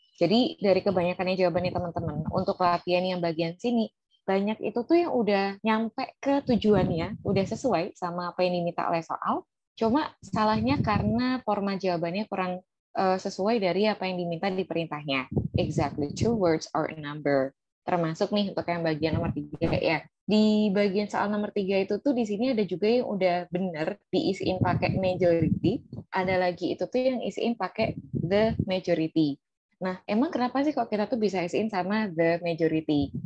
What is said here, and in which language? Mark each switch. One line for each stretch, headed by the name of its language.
Indonesian: Jadi dari kebanyakannya jawabannya teman-teman, untuk latihan yang bagian sini, banyak itu tuh yang udah nyampe ke tujuannya, udah sesuai sama apa yang diminta oleh soal, cuma salahnya karena format jawabannya kurang sesuai dari apa yang diminta di perintahnya.
English: Exactly two words or a number.
Indonesian: Termasuk nih untuk yang bagian nomor 3 ya. Di bagian soal nomor 3 itu tuh di sini ada juga yang udah bener diisiin pakai majority. Ada lagi itu tuh yang isiin pakai the majority. Nah, emang kenapa sih kok kita tuh bisa isiin sama the majority?